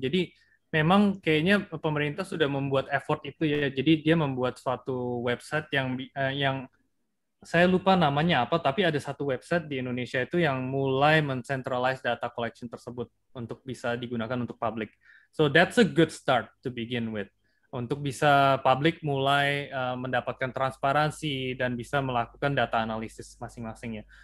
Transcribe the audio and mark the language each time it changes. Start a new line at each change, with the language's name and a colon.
Indonesian: Jadi memang kayaknya pemerintah sudah membuat effort itu ya. Jadi dia membuat suatu website yang saya lupa namanya apa, tapi ada satu website di Indonesia itu yang mulai mencentralize data collection tersebut untuk bisa digunakan untuk publik.
English: So that's a good start to begin with.
Indonesian: Untuk bisa publik mulai mendapatkan transparansi dan bisa melakukan data analisis masing-masingnya.